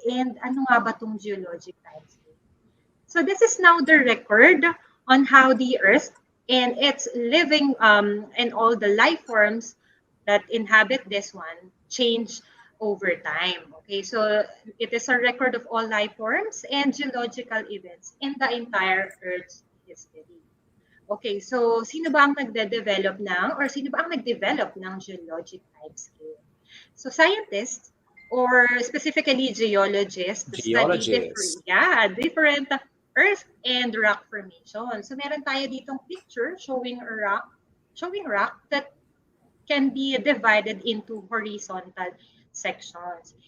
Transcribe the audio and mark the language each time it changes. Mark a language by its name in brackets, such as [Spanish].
[English] And [Filipino] ano nga ba tong [English] geologic time scale? So this is now the record on how the Earth and its living and all the life forms that inhabit this one change over time. Okay, so it is a record of all life forms and geological events in the entire Earth's history. [Filipino] Okay, so sino ba ang nagde-develop ng or sino ba ang nag-develop ng geologic time scale? [English] So scientists or specifically geologists study Geologist. different earth and rock formation. So [Filipino] meron tayo ditong [English] picture showing rock that can be divided into horizontal sections.